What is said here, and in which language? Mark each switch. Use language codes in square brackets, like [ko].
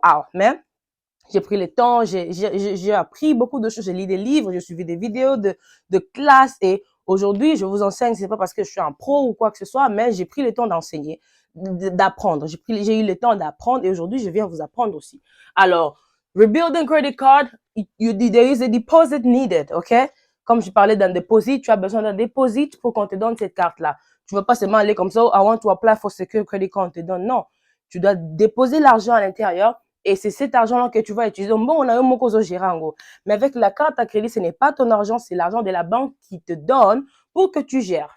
[fr] Ah, mais j'ai pris le temps, j'ai appris beaucoup de choses, j'ai lu des livres, j'ai suivi des vidéos de classe et aujourd'hui, je vous enseigne, c'est pas parce que je suis un pro ou quoi que ce soit, mais j'ai pris le temps d'enseigner, d'apprendre. J'ai eu le temps d'apprendre et aujourd'hui, je viens vous apprendre aussi. [en] Alors, rebuilding credit card, there is a deposit needed, OK? [fr] Comme je parlais d'un deposit, tu as besoin d'un deposit pour qu'on te donne cette carte-là. Tu ne vas pas seulement aller comme ça, [en] I want to apply for secure credit card, [fr] on te donne. Non. Tu dois déposer l'argent à l'intérieur et c'est cet argent-là que tu vas utiliser. Bon, on a eu mon cause au Girango. Mais avec la carte à crédit, ce n'est pas ton argent, c'est l'argent de la banque qui te donne pour que tu gères.